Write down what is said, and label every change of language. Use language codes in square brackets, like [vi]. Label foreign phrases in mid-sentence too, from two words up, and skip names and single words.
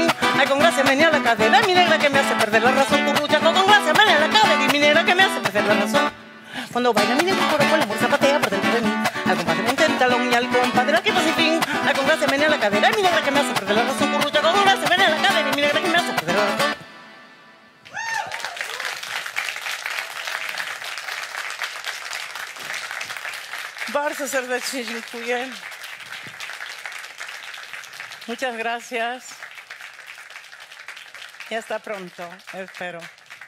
[es] Ay, con gracia menea la cadera, mi negra que me hace perder la razón. Currucha, con gracia menea la cadera y mi negra que me hace perder la razón. Cuando baila mi negro un joropo, la morsa patea por dentro de mí, al compás de puntero y talón, y al compás de la quirpa sin fin. Ay, con gracia menea la cadera, mi negra que me hace perder la razón. Currucha, con gracia menea la cadera y mi negra que me hace perder la razón. [pl] Bardzo serdecznie dziękuję. [es] Muchas gracias. Y hasta pronto, espero.